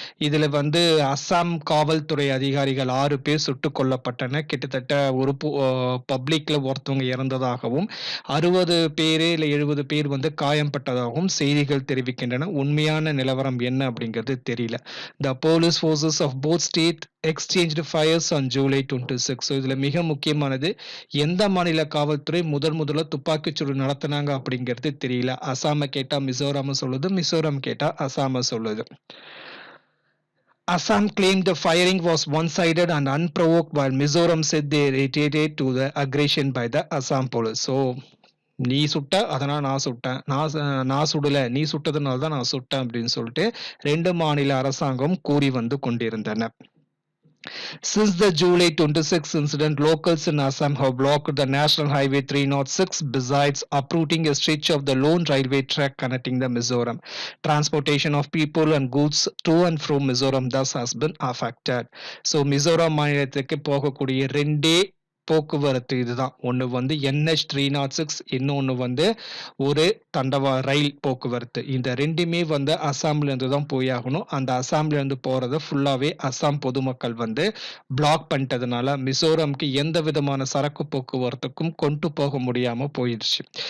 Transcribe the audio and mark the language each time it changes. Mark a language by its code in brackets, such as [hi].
[ta] இதுல அசாம் காவல்துறை அதிகாரிகள் 6 பேர் சுட்டுக் கொல்லப்பட்டன. கிட்டத்தட்ட ஒரு பப்ளிக்ல ஒருத்தவங்க இறந்ததாகவும் 60 பேர் இல்லை 70 பேர் காயம்பட்டதாகவும் செய்திகள் தெரிவிக்கின்றன. உண்மையான நிலவரம் என்ன அப்படிங்கிறது தெரியல. [en] The police forces of both states exchanged fires on July 26. [ta] So இதுல மிக முக்கியமானது எந்த மாநில காவல்துறை முதல்ல துப்பாக்கிச்சூடு நடத்தினாங்க அப்படிங்கிறது தெரியல. அசாம கேட்டா மிசோராம சொல்லுது, மிசோரம் கேட்டா அசாம சொல்லுது. [en] Assam claimed the firing was one-sided and unprovoked, while Mizoram said they retaliated to the aggression by the Assam police. [ta] So நீ சுட்ட அதனால் நான் சுட்டேன், நான் சுடல நீ சுட்டதுனால தான் நான் சுட்டேன் அப்படின்னு சொல்லிட்டு ரெண்டு மாநில அரசாங்கம் கூறி கொண்டிருந்தன. [en] Since the July 26 incident, locals in Assam have blocked the National Highway 306 besides uprooting a stretch of the lone railway track connecting the Mizoram. Transportation of people and goods to and from Mizoram thus has been affected. [ta] So Mizoram மாநிலத்துக்கு போகக்கூடிய ரெண்டே போக்குவரத்து இதுதான். ஒன்று NH 306, இன்னொன்று ஒரு தண்டவா ரயில் போக்குவரத்து. இந்த ரெண்டுமே அசாம்ல இருந்து தான் போயாகணும். அந்த அசாம்ல இருந்து போறத ஃபுல்லாவே அசாம் பொதுமக்கள் பிளாக் பண்ணிட்டதுனால மிசோரம்க்கு எந்த விதமான சரக்கு போக்குவரத்துக்கும் கொண்டு போக முடியாம போயிடுச்சு.